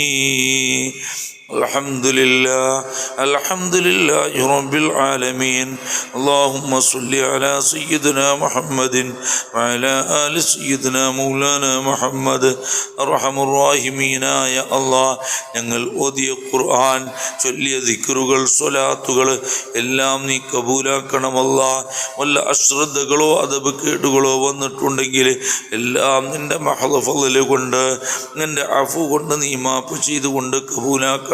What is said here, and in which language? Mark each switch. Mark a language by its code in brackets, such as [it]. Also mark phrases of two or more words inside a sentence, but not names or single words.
[ar] الحمد لله رب العالمين. اللهم صل على سيدنا محمد وعلى آل سيدنا مولانا محمد. أرحم الراحمين يا الله, [ml] ഞങ്ങൾ ഓതിയ ഖുർആൻ, ചൊല്ലിയ ദിക്റുകൾ, സ്വലാത്തുകൾ എല്ലാം നീ കബൂലാക്കണമല്ല. വല്ല അശ്രദ്ധകളോ അദബ് കേടുകളോ വന്നിട്ടുണ്ടെങ്കിൽ എല്ലാം നിന്റെ മഹദ് ഫള് കൊണ്ട്, നിന്റെ അഫു കൊണ്ട് നീ മാപ്പ് ചെയ്തുകൊണ്ട് കബൂലാക്കണം.